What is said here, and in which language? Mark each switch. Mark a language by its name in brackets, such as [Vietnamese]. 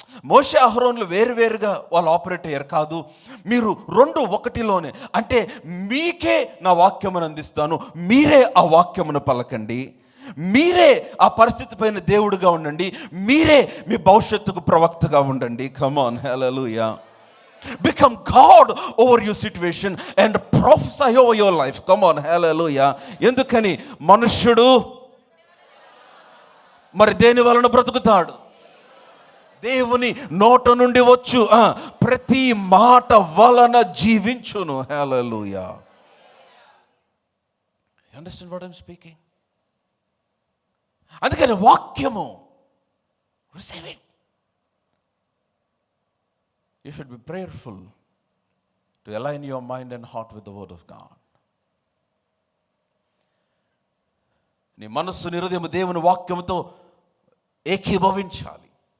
[Telugu] మోషే అహరోనులు వేరువేరుగా వాళ్ళు ఆపరేట్ అయ్యారు కాదు, మీరు 2 ఒకటిలోనే. అంటే మీకే నా వాక్యమును అందిస్తాను, మీరే ఆ వాక్యమును పలకండి, మీరే ఆ పరిస్థితి పైన దేవుడుగా ఉండండి, మీరే మీ భవిష్యత్తుకు ప్రవక్తగా ఉండండి. [English] Come on, hallelujah. Become God over your situation and prophesy over your life. Come on, hallelujah. [Telugu] ఎందుకని? మనుష్యుడు మరి దేని వలన బ్రతుకుతాడు? దేవుని నోట నుండి వచ్చు ప్రతి మాట వలన జీవించును. హల్లెలూయా. [English] You understand what I'm speaking? [Telugu] అందుకని వాక్యము, [English] receive it. You should be prayerful to align your mind and heart with the word of God. [Telugu] నీ మనస్సు నీ హృదయం దేవుని వాక్యముతో ఏకీభవించాలి.